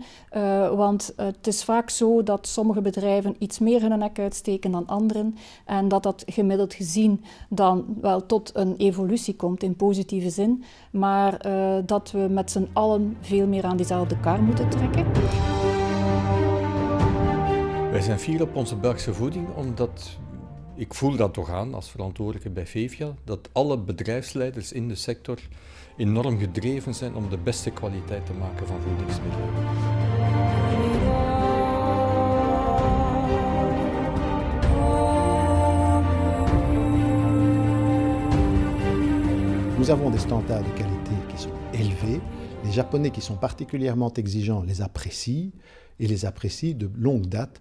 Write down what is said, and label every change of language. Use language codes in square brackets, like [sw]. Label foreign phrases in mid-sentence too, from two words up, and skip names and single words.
[nl] Want het is vaak zo dat sommige bedrijven iets meer hun nek uitsteken dan anderen en dat gemiddeld gezien dan wel tot een evolutie komt in positieve zin, maar dat we met z'n allen veel meer aan diezelfde kar moeten trekken. Wij zijn fier op onze Belgische voeding, omdat ik voel dat toch aan als verantwoordelijke bij FEVEA, dat alle bedrijfsleiders in de sector enorm gedreven zijn om de beste kwaliteit te maken van voedingsmiddelen. [fr] Nous avons des standards de qualité qui sont élevés. Les Japonais qui sont particulièrement exigeants les apprécient et les apprécient de longue date.